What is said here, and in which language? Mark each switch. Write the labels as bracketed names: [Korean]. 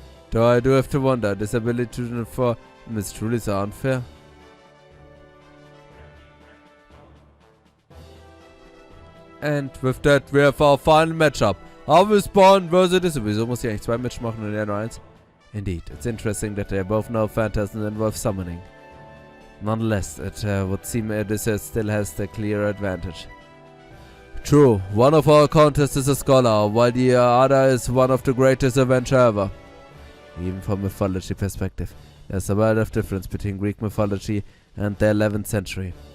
[English] Though I do have to wonder, this ability to transform is truly so unfair. And with that, we have our final matchup. Avicebron versus this. [German] Wieso muss ich eigentlich 2 Matches machen und er nur 1? [English] Indeed, it's interesting that they both know phantasms involve summoning. Nonetheless, it would seem Odysseus still has the clear advantage. True, one of our contests is a scholar, while the other is one of the greatest adventure ever. Even from mythology perspective, there's a world of difference between Greek mythology and the 11th century.